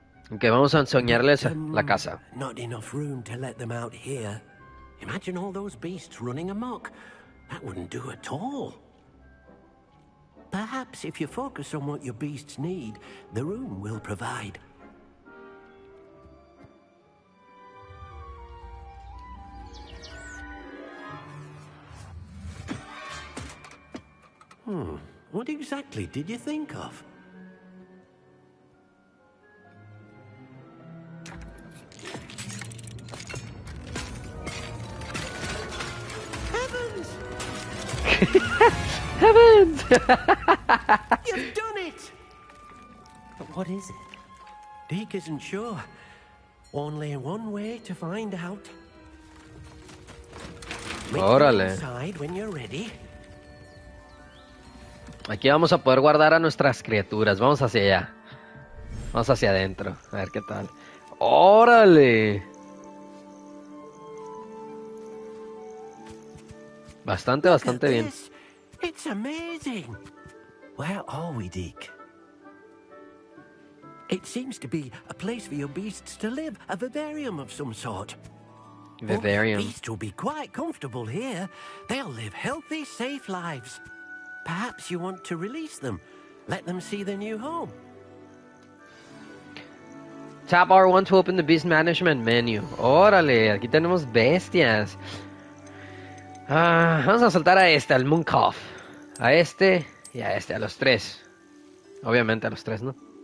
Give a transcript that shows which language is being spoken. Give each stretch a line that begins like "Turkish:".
Spanish: Ok, vamos a enseñarles la casa.
English: Not enough room to let them out here. Imagine all those beasts running amok. That wouldn't do at all. Perhaps if you focus on what your beasts need, the room will provide. What exactly did you think of? Heavens! Heavens! You've done it! But what is it? Deke isn't sure. Only one way to find out. Meet me
Spanish: Órale.
English: inside when you're ready.
Spanish: Aquí vamos a poder guardar a nuestras criaturas. Vamos hacia allá. Vamos hacia adentro. A ver qué tal. ¡Órale! Bastante bien.
English: It's amazing. Where are we, Deke? It seems to be a place for your beasts to live, a vivarium of some sort. Vivarium. Beasts will be quite comfortable here. They'll live healthy, safe lives. Perhaps you want to release them. Let them see their new home. Tap R1 to open the beast management menu.
Spanish: Órale, aquí tenemos bestias. Vamos a soltar a este, al Mooncalf. A este y a este, a los tres. Obviamente a los tres, ¿no?